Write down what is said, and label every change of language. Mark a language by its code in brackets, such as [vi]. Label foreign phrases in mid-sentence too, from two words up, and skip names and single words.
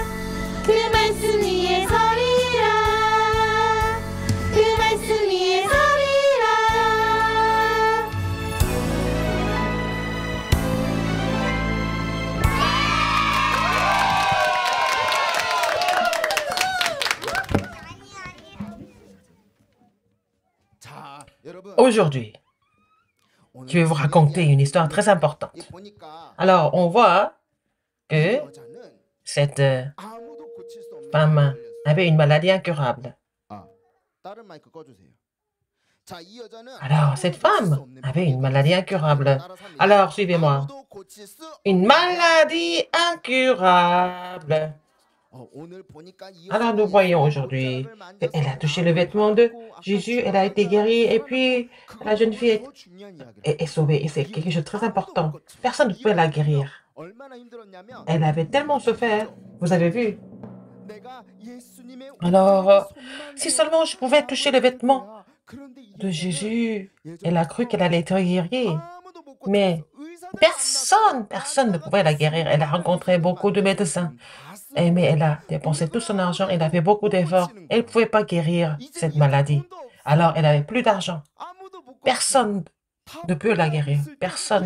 [ko] 그 말씀 위에 서리라. 그 말씀 위에 서리라. 자, 여러분. [fr] Aujourd'hui, [ko] 오늘 [fr] je vais vous raconter une histoire très importante. [ko] 이 보니까 [fr] Alors, on voit que [ko] 여자는 [fr] cette [ko] 아무도 고칠 수 없는 [fr] femme [ko] 병에 걸렸어요. [fr] avait une maladie incurable. [ko] 아, 다른 마이크 꺼주세요. 자, 이 여자는 [fr] Alors, cette femme avait une maladie incurable. Alors, suivez-moi. [ko] 아무도 고칠 수 [fr] Une [ko] 없는 [fr] maladie incurable. [ko] 오늘 보니까 이 [fr] Alors, nous [ko] 여자는 [fr] voyons [ko] 예수님의 [fr] aujourd'hui [ko] 옷자락을 만져서 [fr] qu'elle a touché le vêtement de Jésus, elle a été guérie, et puis la jeune fille [ko] 더 중요한 이야기를 [fr] est sauvée. Et c'est quelque chose de très important. Personne ne pouvait la guérir. [ko] 얼마나 힘들었냐면 [fr] Elle avait tellement souffert. Vous avez vu? [ko] 내가 예수님의 [fr] Alors, [ko] 옷자락에 [fr] si [ko] 손만 [fr] seulement je pouvais toucher le vêtement [ko] 거야. 그런데 이 [fr] de [ko] 여자는 [fr] Jésus, elle a cru qu'elle allait être guérie. [ko] 아무도 못 고쳤어. [fr] Mais [ko] 의사들은 [fr] personne ne pouvait la guérir. Elle a rencontré beaucoup de médecins. Mais elle a dépensé tout son argent, elle a fait beaucoup d'efforts. Elle ne pouvait pas guérir cette maladie. Alors, elle n'avait plus d'argent. Personne ne peut la guérir. Personne.